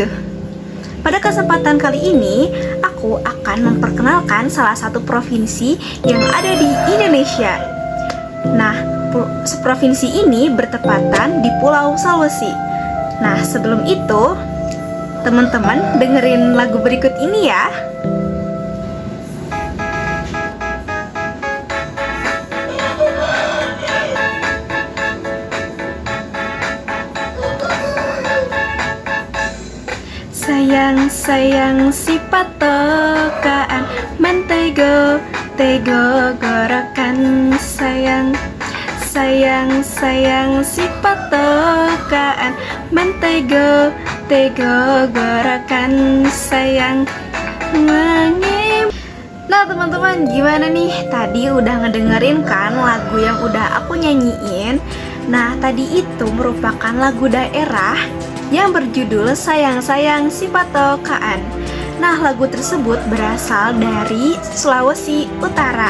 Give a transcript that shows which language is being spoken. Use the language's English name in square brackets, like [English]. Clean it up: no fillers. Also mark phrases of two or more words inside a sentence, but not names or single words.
[Indonesian] Pada kesempatan kali ini, aku akan memperkenalkan salah satu provinsi yang ada di Indonesia. Nah, provinsi ini bertepatan di Pulau Sulawesi. Nah, sebelum itu, teman-teman dengerin lagu berikut ini ya. [Manado Malay] Sayang si patokaan mentego gorokan sayang si patokaan mentego gorokan sayang mengim. [Indonesian] Nah teman-teman, gimana nih? Tadi udah ngedengerin kan lagu yang udah aku nyanyiin? Nah tadi itu merupakan lagu daerah yang berjudul Sayang si Patokaan. Nah lagu tersebut berasal dari Sulawesi Utara.